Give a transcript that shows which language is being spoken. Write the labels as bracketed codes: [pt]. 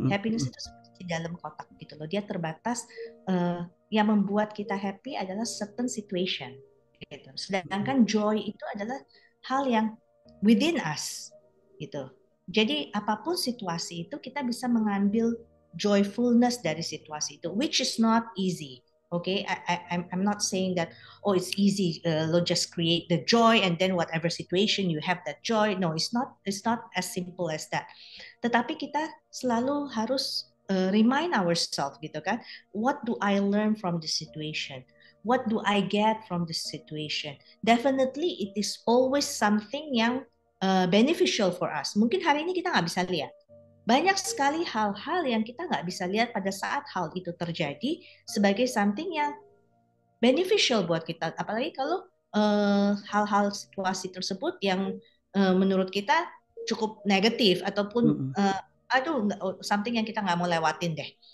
[id] Happiness itu seperti di dalam kotak gitu loh. Dia terbatas, yang membuat kita happy adalah [en] certain situation [id] gitu. Sedangkan joy itu adalah hal yang [en] within us [id] gitu. Jadi apapun situasi itu kita bisa mengambil joyfulness dari situasi itu, [en] which is not easy. Okay, I'm not saying that it's easy. Lo just create the joy and then whatever situation you have that joy. No, it's not. It's not as simple as that. [id] Tetapi kita selalu harus [en] remind ourselves [id] gitu kan. [en] What do I learn from this situation? What do I get from this situation? Definitely, it is always something yang beneficial for us. [id] Mungkin hari ini kita nggak bisa lihat. Banyak sekali hal-hal yang kita nggak bisa lihat pada saat hal itu terjadi sebagai something yang beneficial buat kita. Apalagi kalau hal-hal situasi tersebut yang menurut kita cukup negatif ataupun aduh something yang kita nggak mau lewatin deh.